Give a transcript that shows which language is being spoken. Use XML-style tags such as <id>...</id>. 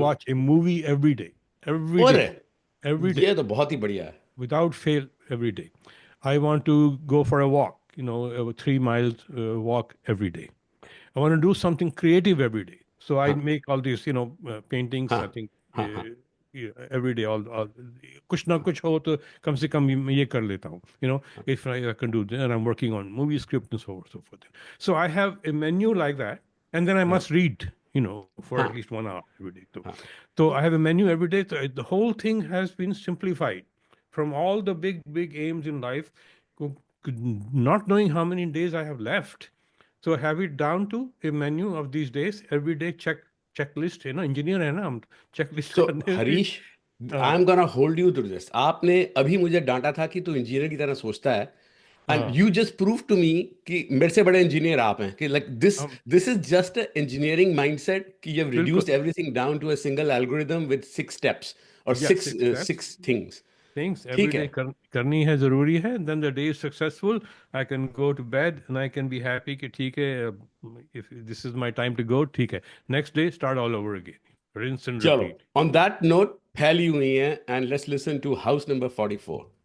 <en>watch a movie every day. Every</en> <hi>और</hi> <en>day. Every day.</en> <hi>ये तो बहुत ही बढ़िया है.</hi> <en>Without fail, every day. I want to go for a walk, you know, a 3 miles walk every day. I want to do something creative every day. So I make all these, you know, paintings. I think yeah, every day.</en> <hi>All कुछ ना कुछ हो तो कम से कम ये कर लेता हूँ.</hi> <en>You know, if I can do that, and I'm working on movie script and so forth. So I have a menu like that, and then I must read, you know, for at least 1 hour every day. So I have a menu every day. So the whole thing has been simplified from all the big aims in life, not knowing how many days I have left. So have it down to a menu of these days, every day checklist</en> <hi>है ना,</hi> <en>engineer है ना हम, checklist So</en> <hi>करने की.</hi> <en>Harish, I am gonna hold you to this.</en> <hi>आपने अभी मुझे डांटा था कि तू इंजीनियर की तरह सोचता है,</hi> <en>and you just prove to me</en> <hi>कि मेरे से बड़े इंजीनियर आप हैं,</hi> <en>कि like this is just a engineering mindset कि you have reduced everything down to a single algorithm with 6 steps और Yeah, 6 steps. 6 things. Things every</en> <hi>ठीक</hi> <en>day</en> <hi>है. करनी है, जरूरी है.</hi> <en>Then the day is successful. I can go to bed and I can be happy</en> <hi>कि ठीक है,</hi> <en>if this is my time to go,</en> <hi>ठीक है.</hi> <en>Next day start all over again. Rinse and</en> <hi>चलो,</hi> <en>repeat. On that note फैली हुई है, and let's listen to house number 44.</en>